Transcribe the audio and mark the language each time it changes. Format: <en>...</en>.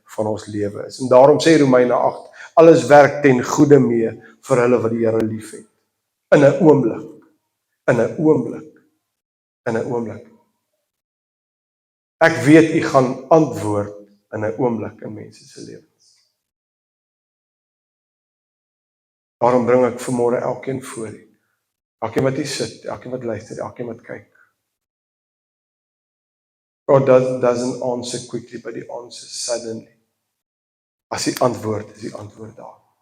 <af>van ons lewe is. En daarom sê Romeine 8, alles werk ten goeie mee vir hulle wat die Here liefhet. In 'n oomblik, in 'n oomblik, in 'n oomblik. Ek weet u gaan antwoord in 'n oomblik in mense se lewens. Daarom bring ek vanmôre elkeen voor u. Elkeen wat hier sit, elkeen wat luister, elkeen wat kyk.</af> <en>God doesn't answer quickly, but he answers suddenly.</en> <af>As die antwoord is die antwoord daar.</af>